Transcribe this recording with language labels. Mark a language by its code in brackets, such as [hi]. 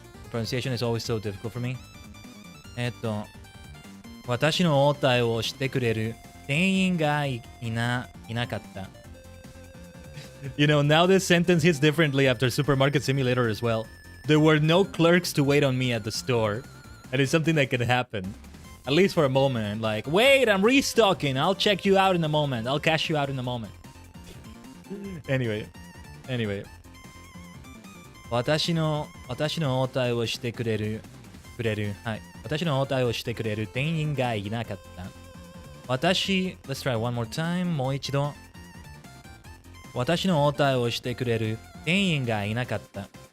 [en] Pronunciation is always so difficult for me. [ja] 私の応対をしてくれる店員がいなかった。 [en] You know, now this sentence hits differently after Supermarket Simulator as well. There were no clerks to wait on me at the store. And it's something that can happen. At least for a moment. Like, wait, I'm restocking. I'll check you out in a moment. I'll cash you out in a moment. Anyway. [ja] 私の応対をしてくれる。はい。私の応対をしてくれる店員がいなかった。 [en] let's try one more time. [ja] もう一度。私の応対をしてくれる店員がいなかった。